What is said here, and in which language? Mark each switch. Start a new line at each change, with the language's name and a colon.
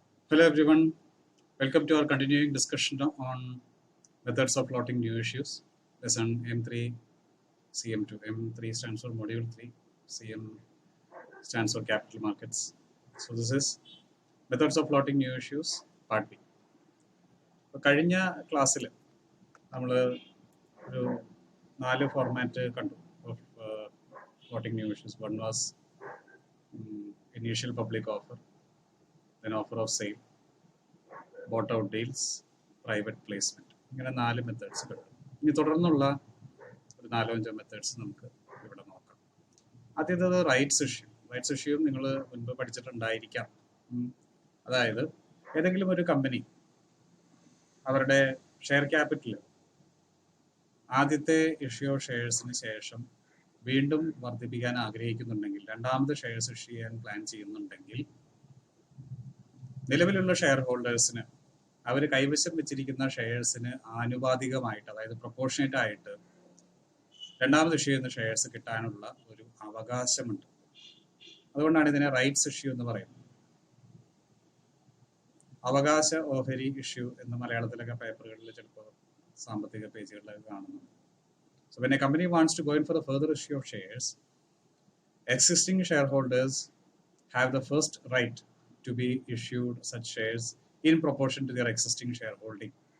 English: Hello everyone, welcome to our continuing discussion on methods of plotting new issues. Lesson M3 CM2. M3 stands for Module 3, CM stands for Capital Markets. So this is methods of plotting new issues, Part B.
Malayalam: കഴിഞ്ഞ ക്ലാസ്സിൽ നമ്മൾ ഒരു 4 format കണ്ടു
English: Of floating new issues. One was initial public offer, then offer of sale, bought out deals, private placement.
Malayalam: ഇങ്ങനെ 4 methods കിട്ടും. ഇനി തുടർന്നുള്ള ഒരു 4-5 മെത്തേഡ്സ് നമുക്ക് ഇവിടെ നോക്കാം. ആദ്യത്തേത് റൈറ്റ്സ് ഇഷ്യൂ. റൈറ്റ്സ് ഇഷ്യൂവും നിങ്ങൾ മുൻപ് പഠിച്ചിട്ടുണ്ടായിരിക്കാം. അതായത് ഏതെങ്കിലും ഒരു കമ്പനി അവരുടെ ഷെയർ ക്യാപിറ്റൽ ആദ്യത്തെ ഇഷ്യൂ ഓഫ് ഷെയർസിന് ശേഷം വീണ്ടും വർദ്ധിപ്പിക്കാൻ ആഗ്രഹിക്കുന്നുണ്ടെങ്കിൽ, രണ്ടാമത് ഷെയർസ് ഇഷ്യൂ ചെയ്യാൻ പ്ലാൻ ചെയ്യുന്നുണ്ടെങ്കിൽ, നിലവിലുള്ള ഷെയർ ഹോൾഡേഴ്സിന് അവർ കൈവശം വെച്ചിരിക്കുന്ന ഷെയർസിന് ആനുപാതികമായിട്ട്, അതായത് പ്രൊപ്പോർഷനേറ്റ് ആയിട്ട് രണ്ടാമത് ഇഷ്യൂ ചെയ്യുന്ന ഷെയർസ് കിട്ടാനുള്ള ഒരു അവകാശമുണ്ട്. അതുകൊണ്ടാണ് ഇതിനെ റൈറ്റ്സ് ഇഷ്യൂ എന്ന് പറയുന്നത്. അവകാശ ഓഹരി ഇഷ്യൂ എന്ന് മലയാളത്തിലൊക്കെ പേപ്പറുകളിൽ ചിലപ്പോൾ സാമ്പത്തിക പേജുകളിലൊക്കെ കാണുന്നുണ്ട്.
English: So when a company wants to go in for the further issue of shares, existing shareholders have the first right to be issued such shares in proportion to their existing shareholding.